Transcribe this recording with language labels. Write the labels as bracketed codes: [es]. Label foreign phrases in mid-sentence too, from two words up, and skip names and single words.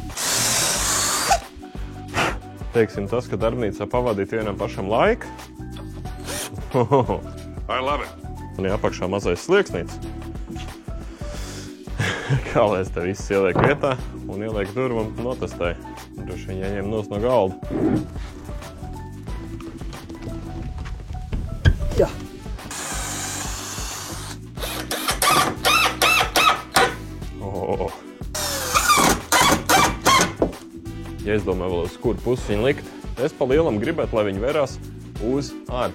[lv] Teiksim tas, ka darbnīcā pavadīt vienam pašam laiku. [en] I love it. [lv] Un apakšā mazais slieksnīts. Kā lai es te viss ieliek vietā un ieliek durvu un notestēju. Droši vien jāņem nos no galda. Jā. Ja es domāju vēl uz kuru pusi viņu likt, es pa lielam gribētu, lai viņi verās uz ārpuses.